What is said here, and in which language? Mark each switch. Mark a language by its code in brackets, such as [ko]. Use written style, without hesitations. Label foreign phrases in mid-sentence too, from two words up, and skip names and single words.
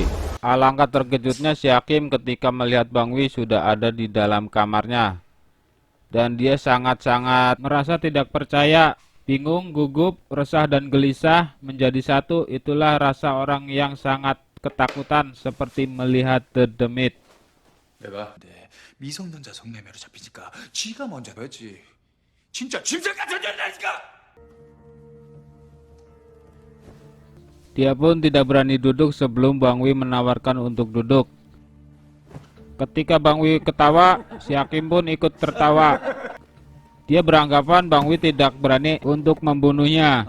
[id] Alangkah terkejutnya si hakim ketika melihat Bang Wi sudah ada di dalam kamarnya. Dan dia sangat-sangat merasa tidak percaya, bingung, gugup, resah dan gelisah menjadi satu. Itulah rasa orang yang sangat ketakutan seperti melihat The Demit. [ko] 내가 미성년자 성매매로 잡히니까 쥐가 먼저 했지. 진짜 짐승 같은 년이라니까. [id] Dia pun tidak berani duduk sebelum Bang Wi menawarkan untuk duduk. Ketika Bang Wi ketawa, si hakim pun ikut tertawa. Dia beranggapan Bang Wi tidak berani untuk membunuhnya.